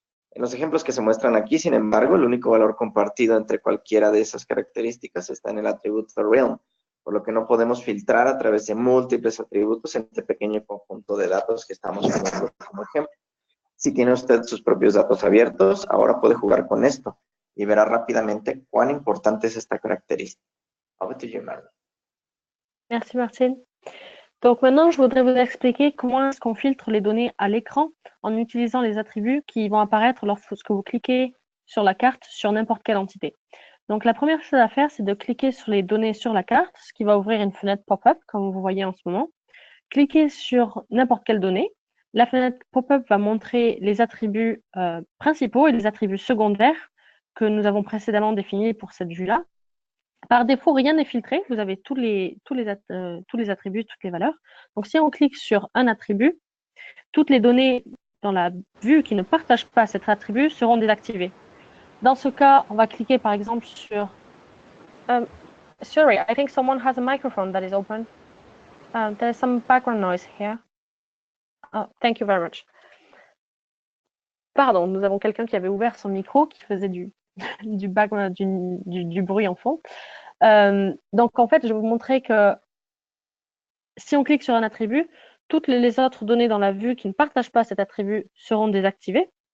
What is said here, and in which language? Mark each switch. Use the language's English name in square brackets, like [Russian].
[Spanish] En los ejemplos que se muestran aquí, sin embargo, el único valor compartido entre cualquiera de esas características está en el atributo realm, por lo que no podemos filtrar a través de múltiples atributos en este pequeño conjunto de datos que estamos viendo como ejemplo. Si tiene usted sus propios datos abiertos, ahora puede jugar con esto y verá rápidamente cuán importante es esta caractéristique. [English] Over to you, Marley. [French] Merci Martine. Donc maintenant, je voudrais vous expliquer comment est-ce qu'on filtre les données à l'écran en utilisant les attributs qui vont apparaître lorsque vous cliquez sur la carte sur n'importe quelle entité. Donc la première chose à faire, c'est de cliquer sur les données sur la carte, ce qui va ouvrir une fenêtre pop-up, comme vous voyez en ce moment. Cliquez sur n'importe quelle donnée. La fenêtre pop-up va montrer les attributs principaux et les attributs secondaires que nous avons précédemment définis pour cette vue-là. Par défaut, rien n'est filtré. Vous avez tous les attributs, toutes les valeurs. Donc, si on clique sur un attribut, toutes les données dans la vue qui ne partagent pas cet attribut seront désactivées. Dans ce cas, on va cliquer par exemple sur... [English] sorry, I think someone has a microphone that is open. There's some background noise here. Oh, thank you very much. [French] Pardon, nous avons quelqu'un qui avait ouvert son micro, qui faisait du background, du bruit en fond. Donc, en fait, je vais vous montrer que si on clique sur un attribut, toutes les autres données dans la vue qui ne partagent pas cet attribut seront désactivées.